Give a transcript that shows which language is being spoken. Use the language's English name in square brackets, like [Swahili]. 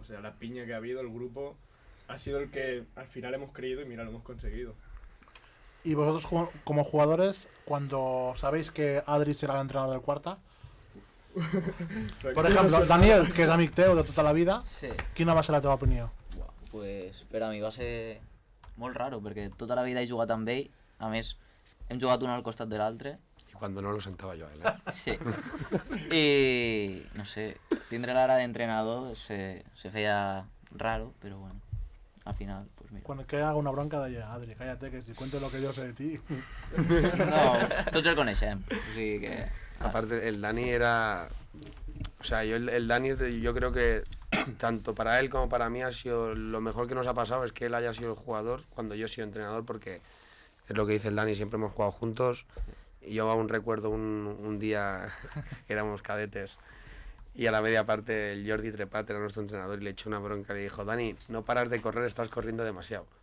[Spanish] O sea, la piña que ha habido, el grupo, ha sido el que al final hemos creído y mira, lo hemos conseguido. Y vosotros como jugadores, cuando sabéis que Adri será el entrenador del Quarta, por ejemplo, Daniel, [Catalan] que és amic teu de tota la vida, [Spanish] Sí. [Catalan] quina va ser la teva opinió? Buah, pues per a mi va ser molt raro, perquè tota la vida he jugat amb ell, a més hem jugat un al costat de l'altre, [Spanish] Y cuando no lo sentaba yo a él, ¿eh? sí. [Catalan] I no sé, tindre l'ara d'entrenador se feia raro, però bueno, al final, pues mira. [Spanish] Cuando que haga una bronca de Adri, cállate, que si cuento lo que yo sé de ti. [Catalan] No, tots el coneixem, o sigui que... [Spanish] Aparte, el Dani era... O sea, el Dani, yo creo que tanto para él como para mí ha sido lo mejor que nos ha pasado es que él haya sido el jugador cuando yo he sido entrenador, porque es lo que dice el Dani, siempre hemos jugado juntos. Y yo aún recuerdo un día que éramos cadetes y a la media parte el Jordi Trepat era nuestro entrenador y le echó una bronca y le dijo: Dani, no paras de correr, estás corriendo demasiado.